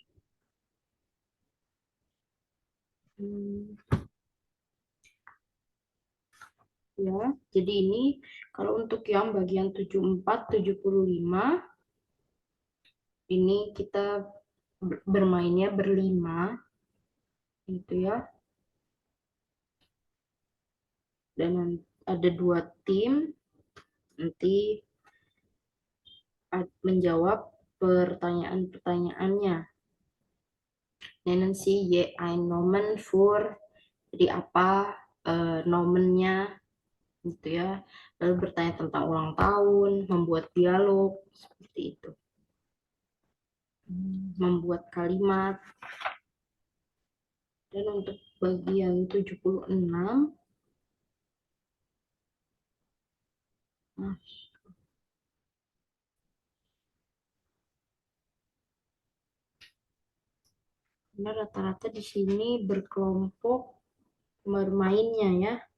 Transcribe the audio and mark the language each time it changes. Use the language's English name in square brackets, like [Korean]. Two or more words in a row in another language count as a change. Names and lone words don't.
[Indonesian] Ya, jadi ini kalau untuk yang bagian 74, 75 ini kita bermainnya berlima gitu ya. Dan ada 2 tim nanti menjawab pertanyaan-pertanyaannya. [German] Nennen Sie je ein Nomen für, [Indonesian] jadi apa nomennya gitu ya. Lalu bertanya tentang ulang tahun, membuat dialog seperti itu. Membuat kalimat. Dan untuk bagian 76 karena rata-rata di sini berkelompok bermainnya ya.